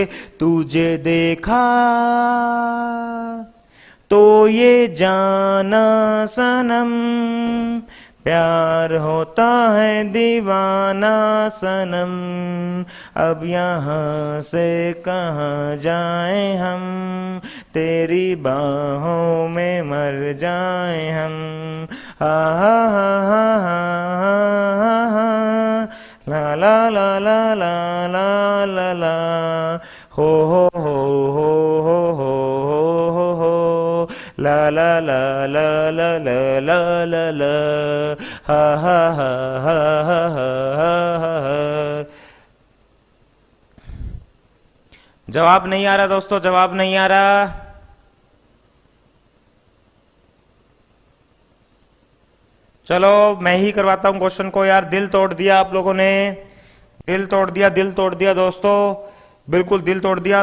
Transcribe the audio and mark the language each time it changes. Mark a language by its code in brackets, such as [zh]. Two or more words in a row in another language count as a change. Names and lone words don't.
[hi] तुझे देखा तो ये जाना सनम, प्यार होता है दीवाना सनम, अब यहाँ से कहाँ जाएं हम, तेरी बाहों में मर जाएं हम। हा हा हा हा हा हा, ला ला ला ला ला ला ला ला हो हो हो हो हो हो हो हो ला ला ला ला ला ला ला ला ला हा हा हा हा हा हा हा हा। जवाब नहीं आ रहा दोस्तों, जवाब नहीं आ रहा। चलो मैं ही करवाता हूं क्वेश्चन को यार, दिल तोड़ दिया आप लोगों ने, दिल तोड़ दिया, दिल तोड़ दिया दोस्तों, बिल्कुल दिल तोड़ दिया।